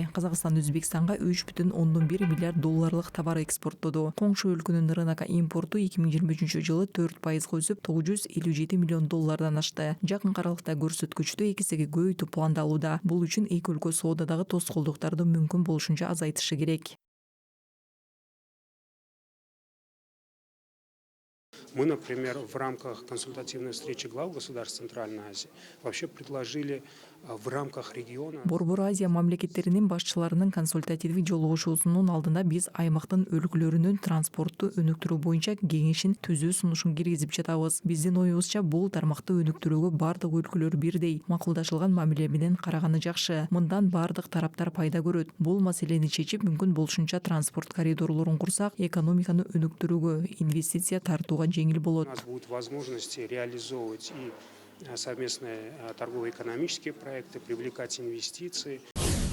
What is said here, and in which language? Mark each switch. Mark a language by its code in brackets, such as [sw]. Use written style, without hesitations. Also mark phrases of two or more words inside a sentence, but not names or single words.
[ky] Казакстан Өзбекстанга 3,1 миллиард долларлык товар экспорттоду. Коңшу өлкөнүн рынокко импорту 2023 жылы 4% өсүп 957 миллион доллардан ашты. Жакын аралыкта көрсөткүчтү 2 эсеге көбөйтүү пландалууда. Бул үчүн эки өлкө соодадагы тоскоолдуктарды мүмкүн болушунча азайтышы керек. [ru] Мы, например, в рамках консультативной встречи глав государств Центральной Азии вообще предложили в рамках региона. [ky] Борбор Азия мамлекеттеринин башчыларынын консультативдик жолугушуусунун алдында биз аймактын өлкөлөрүнүн транспортту өнүктүрүү боюнча кеңешин түзүү сунушун киргизип жатабыз. Биздин оюбузча бул тармакты өнүктүрүүгө бардык өлкөлөр бирдей макулдашылган мамиле менен караганы жакшы. Мындан бардык тараптар пайда көрөт. Бул маселени чечип, мүмкүн болушунча транспорт коридорлорун курсак, экономиканы өнүктүрүүгө, инвестиция тартууга жеңил болот. [ru] У нас будут возможности реализовывать и совместные торгово-экономические проекты, привлекать инвестиции.